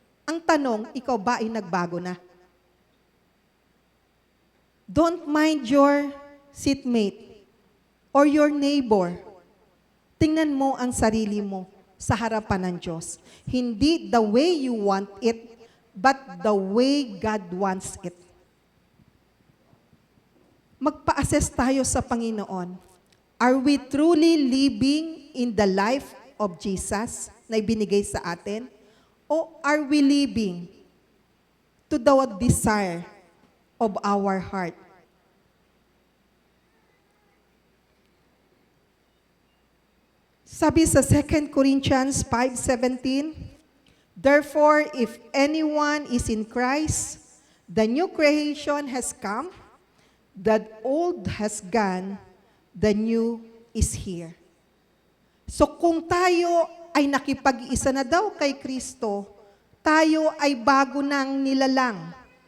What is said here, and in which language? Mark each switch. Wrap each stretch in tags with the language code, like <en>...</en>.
<tl>Ang tanong, ikaw ba ay nagbago na?</tl> <en>Don't mind your seatmate or your neighbor.</en> <tl>Tingnan mo ang sarili mo sa harapan ng Diyos.</tl> <en>Hindi the way you want it, but the way God wants it.</en> <tl>Magpa-assess tayo sa Panginoon.</tl> <en>Are we truly living in the life of Jesus</en> <tl>na ibinigay sa atin?</tl> <en>O are we living to the desire of our heart?</en> <tl>Sabi sa</tl> <en>2 Corinthians 5:17, therefore, if anyone is in Christ, the new creation has come, the old has gone, the new is here.</en> <tl>So kung tayo ay nakipag-isa na daw kay Kristo, tayo ay bago nang nilalang.</tl>